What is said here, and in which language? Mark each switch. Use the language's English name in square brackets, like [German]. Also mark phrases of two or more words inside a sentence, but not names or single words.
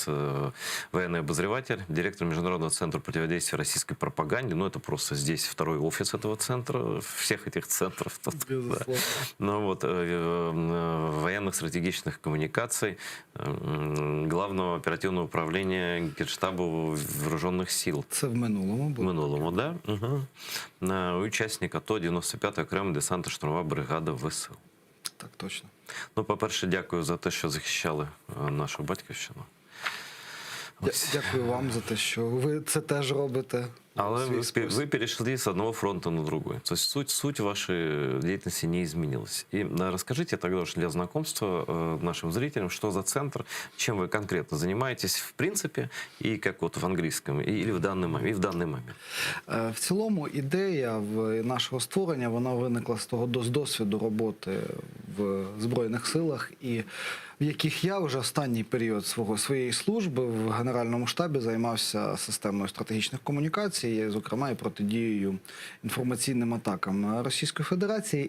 [Russian] Военный обозреватель, директор Международного центра противодействия российской пропаганде. Ну, это просто здесь второй офис этого центра, всех этих центров. Безусловно. Да. Ну, вот, военных стратегических коммуникаций, Главного оперативного управления Генштабу Вооруженных сил. [Ukrainian] Це в минулому В було. минулому, да? Угу. Учасник АТО 95-ї окрема десантно-штурмова бригада ВСУ. Так, точно. Ну, по-перше, дякую за те, що захищали нашу батьківщину. Дякую вам за те, що ви це теж робите. Але в свій [Russian] вы [Ukrainian] спосіб. [Russian] перешли с одного фронта на другой. То есть суть вашей деятельности не изменилась. И расскажите тогда уж для знакомства нашим зрителям, что за центр, чем вы конкретно занимаетесь в принципе, и как вот в английском, или в данный момент. [Ukrainian] В цілому ідея нашого створення, вона виникла з того з досвіду роботи в Збройних силах, і в яких я вже останній період своєї служби в Генеральному штабі займався системою стратегічних комунікацій, зокрема і протидією інформаційним атакам Російської Федерації.